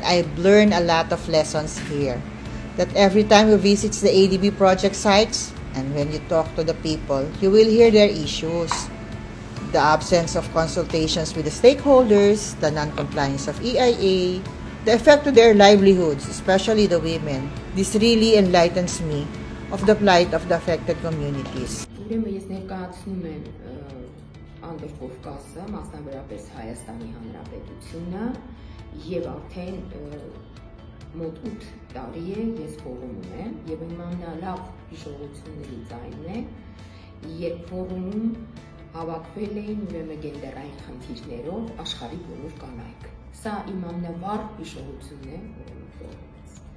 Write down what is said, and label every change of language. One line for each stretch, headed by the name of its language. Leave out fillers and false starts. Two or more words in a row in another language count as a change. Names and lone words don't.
English: I've learned a lot of lessons here. That every time you visit the ADB project sites and when you talk to the people, you will hear their issues. The absence of consultations with the stakeholders, the non-compliance of EIA, the effect to their livelihoods, especially the women. This really enlightens me of the plight of the affected communities.
Armenian: Ուրեմն ես ներկայացնում եմ Անդր Կովկասը, մասնավորապես Հայաստանի Հանրապետությունը, եւ արդեն մոտ 8 տարի է ես ֆորումում եմ եւ իմ ամենալավ հիշողություններից այն է, երբ ֆորումում հավաքվել էին ուրեմն գենդերային խնդիրներով աշխարհի բոլոր կանայք։ Սա իմ ամենավառ հիշողությունն է ուրեմն ֆորումից։